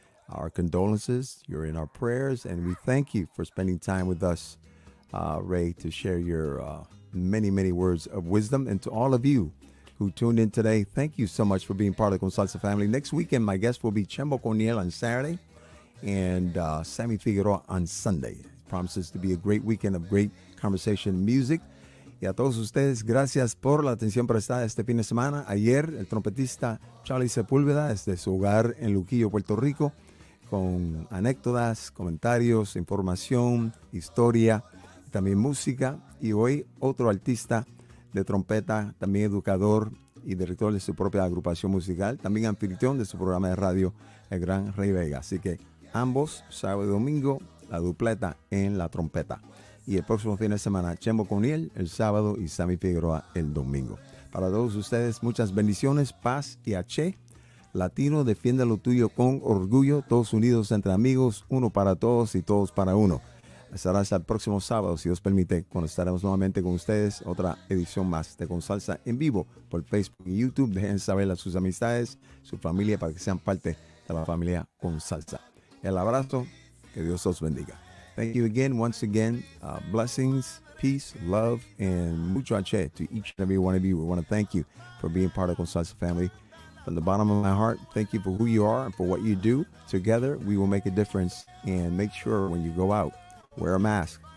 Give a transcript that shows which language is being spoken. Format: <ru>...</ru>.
<en>Our condolences. You're in our prayers, and we thank you for spending time with us, Ray, to share your many, many words of wisdom. And to all of you who tuned in today, thank you so much for being part of the Con Salsa family. Next weekend, my guest will be Chembo Corniel on Saturday and Sammy Figueroa on Sunday. It promises to be a great weekend of great conversation and music.</en> <es>Y a todos ustedes, gracias por la atención prestada este fin de semana. Ayer, el trompetista Charlie Sepúlveda, desde su hogar en Luquillo, Puerto Rico, con anécdotas, comentarios, información, historia, también música. Y hoy, otro artista de trompeta, también educador y director de su propia agrupación musical, también anfitrión de su programa de radio, el Gran Rey Vega. Así que ambos, sábado y domingo, la dupleta en la trompeta. Y el próximo fin de semana, Chembo Corniel el sábado y Sammy Figueroa el domingo. Para todos ustedes, muchas bendiciones, paz y aché. Latino, defiende lo tuyo con orgullo. Todos unidos entre amigos, uno para todos y todos para uno. Será hasta el próximo sábado, si Dios permite, cuando estaremos nuevamente con ustedes. Otra edición más de Con Salsa en vivo por Facebook y YouTube. Dejen saber a sus amistades, su familia, para que sean parte de la familia Con Salsa. El abrazo, que Dios os bendiga.</es> <en>Thank you again, once again. Blessings, peace, love, and</en> <es>mucho aché</es> <en>to each and every one of you. We want to thank you for being part of the Con Salsa family. From the bottom of my heart, thank you for who you are and for what you do. Together, we will make a difference. And make sure when you go out, wear a mask.</en>